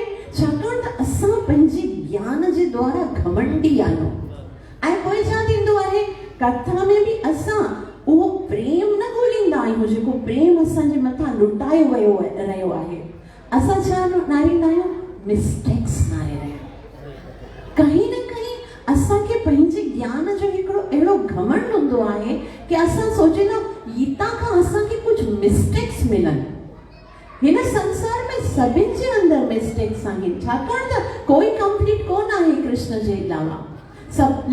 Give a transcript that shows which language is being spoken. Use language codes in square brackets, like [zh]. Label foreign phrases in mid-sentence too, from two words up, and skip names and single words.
[sd] छाकाणि त असां पंहिंजे ज्ञान जे द्वारा घमंडी आहियूं। ऐं पोइ छा थींदो आहे, कथा में बि असां उहो प्रेम न ॻोल्हींदा आहियूं जेको प्रेम असांजे मथां लुटायो वियो रहियो आहे। असां छा नारींदा आहियूं? मिस्टेक्स नारे रहिया। कहीं न कहीं असांखे पंहिंजे ज्ञान जो हिकिड़ो अहिड़ो घमंड हूंदो आहे कि असां सोचींदा हितां खां असांखे कुझु मिस्टेक्स मिलनि। हिन संसार में सभिनि जे अंदरि मिस्टेक्स आहिनि, छाकाणि त कोई कंप्लीट कोन आहे कृष्ण जे अलावा सभु।